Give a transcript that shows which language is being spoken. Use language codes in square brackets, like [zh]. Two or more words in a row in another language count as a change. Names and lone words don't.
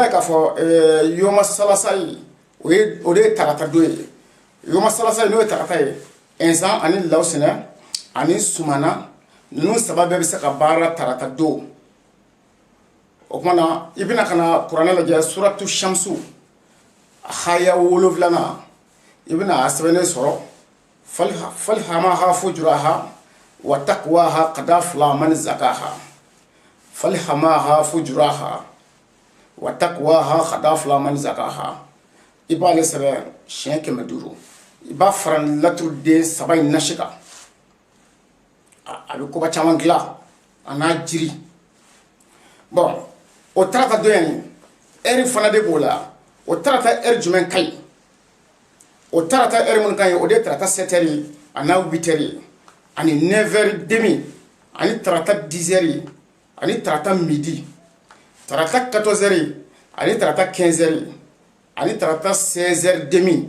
[bm] ye k'a fɔ [ar] يوم الثلاثاء [bm] o de ye tarata don ye [ar] يوم الثلاثاء [bm] n'o ye tarata ye ɛnsan ani lawusinɛ ani sumana ninnu saba bɛɛ bɛ se ka baara tarata don o kuma na i bɛna ka na kuranɛ lajɛ [ar] سورة الشمس [bm] haya 7 i bɛna a sɛbɛnnen sɔrɔ [ar] فألهمها فجورها وتقواها قد أفلح من زكاها فألهمها فجورها وتقواها قد أفلح من زكاها [bm] i b'ale sɛbɛn siɲɛ 500 i b'a fara laturu den saba in nasi kan a bɛ koba caman dilan a n'a jiri bon o tarata don in ɛri fana de b'o la o tarata ɛri jumɛn ka ɲi o tarata ɛri minnu ka ɲi o de ye tarata 7 heures a n'a 8 heures ani 9 [fr] heures demi [bm] ani tarata 10 heures ani tarata midi tarata 14 heures ani tarata 15 heures ani tarata 16 [fr] heures demi